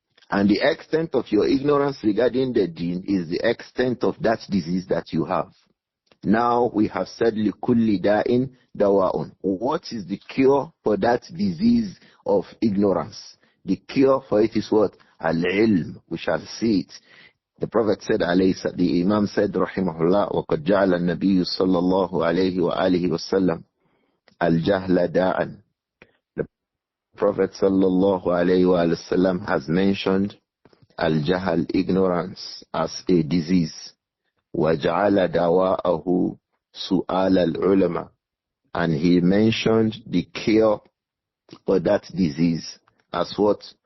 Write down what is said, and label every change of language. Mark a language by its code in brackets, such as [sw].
[en] And the extent of your ignorance regarding the deen is the extent of that disease that you have. Now we have said, [ar] لِكُلِّ دَاءٍ دَوَاءٌ. [en] What is the cure for that disease of ignorance? The cure for it is what? Al-ilm. We shall see it. The Prophet said, the Imam said, rahimahullah, [ar] وَقَدْ جَعَلَ النَّبِيُّ صَلَّى اللَّهُ عَلَيْهِ وَآلِهِ وَسَلَّمَ الْجَهْلَ دَاءً. [en] The Prophet sallallahu alayhi wa sallam has mentioned al-jahal, ignorance, as a disease. [ar] وَجَعَلَ دَوَاءَهُ سُؤَالَ الْعُلَمَةِ. [en] And he mentioned the cure for that disease as what?